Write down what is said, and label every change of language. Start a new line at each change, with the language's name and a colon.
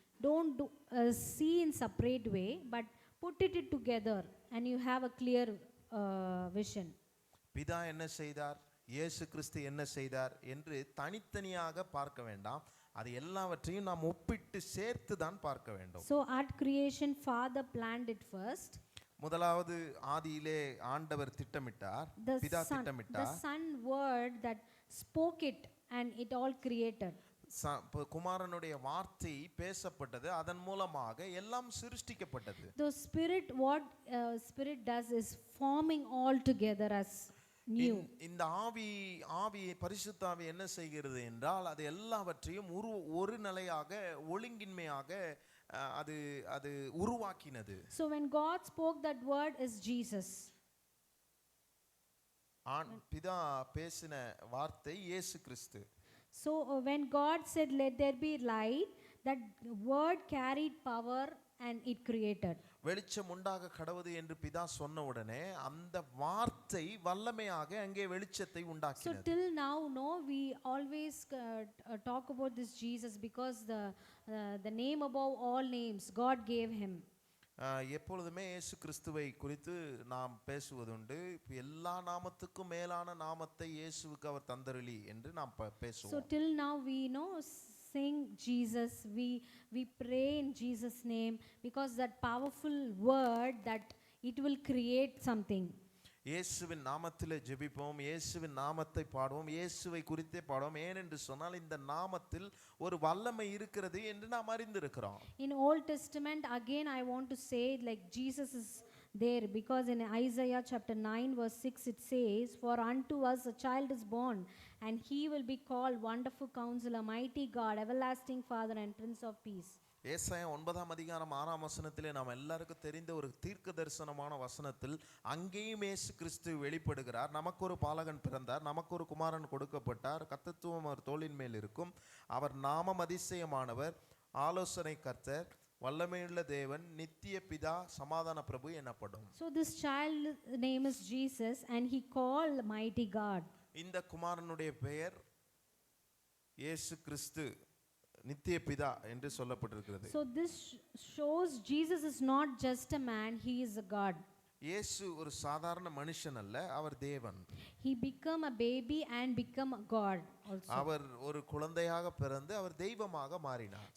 English: Don't see in separate way, but put it together and you have a clear vision.
Tamil: பிதா என்ன செய்தார், இயேசு கிறிஸ்து என்ன செய்தார் என்று தனித்தனியாக பார்க்க வேண்டாம், அது எல்லாவற்றையும் நாம் ஒப்பிட்டு சேர்த்து தான் பார்க்க வேண்டும்.
English: So at creation, Father planned it first.
Tamil: முதலாவது ஆதியிலே ஆண்டவர் திட்டமிட்டார், பிதா
English: The
Tamil: திட்டமிட்டார்.
English: Son word that spoke it and it all created.
Tamil: குமாரனுடைய வார்த்தை பேசப்பட்டது, அதன் மூலமாக எல்லாம் சிருஷ்டிக்கப்பட்டது.
English: The Spirit, what Spirit does is forming all together as new.
Tamil: இந்த ஆவி பரிசுத்த ஆவி என்ன செய்கிறது என்றால் அது எல்லாவற்றையும் ஒரு நிலையாக ஒழுங்கின்மையாக அது உருவாக்கினது.
English: So when God spoke, that word is Jesus.
Tamil: பிதா பேசின வார்த்தை இயேசு கிறிஸ்து.
English: So when God said let there be light, that word carried power and it created.
Tamil: வெளிச்சம் உண்டாக கடவுது என்று பிதா சொன்ன உடனே அந்த வார்த்தை வல்லமையாக அங்கே வெளிச்சத்தை உண்டாக்கினது.
English: So till now we always talk about this Jesus because the name above all names God gave him.
Tamil: எப்பொழுதுமே இயேசு கிறிஸ்துவை குறித்து நாம் பேசுவதுண்டு. எல்லா நாமத்துக்கும் மேலான நாமத்தை இயேசுவுக்கு அவர் தந்தருளி என்று நாம் பேசுவோம்.
English: So till now we sing Jesus, we pray in Jesus name because that powerful word that it will create something.
Tamil: இயேசுவின் நாமத்திலே ஜெபிப்போம், இயேசுவின் நாமத்தை பாடுவோம், இயேசுவை குறித்தே பாடுவோம். ஏனென்று சொன்னால் இந்த நாமத்தில் ஒரு வல்லமை இருக்கிறது என்று நாம் அறிந்திருக்கிறோம்.
English: In Old Testament again I want to say like Jesus is there because in Isaiah chapter 9 verse 6 it says, for unto us a child is born and he will be called Wonderful Counselor, Mighty God, Everlasting Father and Prince of Peace.
Tamil: ஏசாயா 9ஆம் அதிகாரம் 6ஆம் வசனத்திலே நாம் எல்லாருக்கும் தெரிந்த ஒரு தீர்க்க தரிசனமான வசனத்தில் அங்கேயும் இயேசு கிறிஸ்து வெளிப்படுகிறார். நமக்கு ஒரு பாலகன் பிறந்தார், நமக்கு ஒரு குமாரன் கொடுக்கப்பட்டார், கர்த்தத்துவம் அவர் தோளின் மேல் இருக்கும், அவர் நாமம் அதிசயமானவர், ஆலோசனை கர்த்தர், வல்லமையுள்ள தேவன், நித்திய பிதா, சமாதான பிரபு எனப்படும்.
English: So this child name is Jesus and he called Mighty God.
Tamil: இந்த குமாரனுடைய பெயர் இயேசு கிறிஸ்து, நித்திய பிதா என்று சொல்லப்பட்டிருக்கிறது.
English: So this shows Jesus is not just a man, he is a God.
Tamil: இயேசு ஒரு சாதாரண மனுஷன் அல்ல, அவர் தேவன்.
English: He became a baby and become a God also.
Tamil: அவர் ஒரு குழந்தையாக பிறந்து அவர் தெய்வமாக மாறினார்.